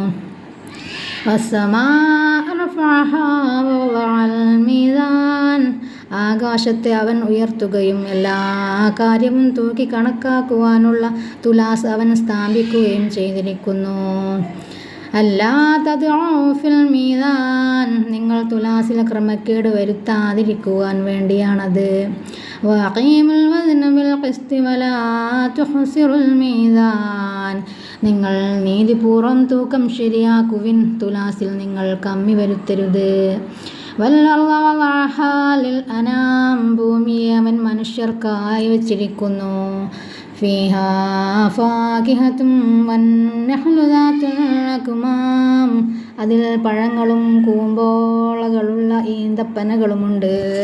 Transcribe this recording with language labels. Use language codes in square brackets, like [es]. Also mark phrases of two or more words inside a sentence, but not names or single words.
[ar] والسماء رفعها ووضع الميزان, [ml] ആകാശത്തെ അവൻ ഉയർത്തുകയും എല്ലാ കാര്യവും തൂക്കി കണക്കാക്കുവാനുള്ള തുലാസ് അവൻ സ്ഥാപിക്കുകയും ചെയ്തിരിക്കുന്നു. [ar] ألا تطغوا في الميزان, [ml] നിങ്ങൾ തുലാസിൽ ക്രമക്കേട് വരുത്താതിരിക്കുവാൻ വേണ്ടിയാണത്. [ar] وأقيموا الوزن بالقسط ولا تخسروا الميزان. [ml] നിങ്ങൾ നീതിപൂർവം തൂക്കം ശരിയാക്കുവിൻ, തുലാസിൽ നിങ്ങൾ കമ്മി വരുത്തരുത്. [ar] والأرض وضعها للأنام, [ml] ഭൂമിയെ അവൻ മനുഷ്യർക്കായി വച്ചിരിക്കുന്നു. [ar] فيها فاكهة والنخل ذات الأكمام, [ml] അതിൽ പഴങ്ങളും കൂമ്പോളകളുള്ള ഈന്തപ്പനകളുമുണ്ട്.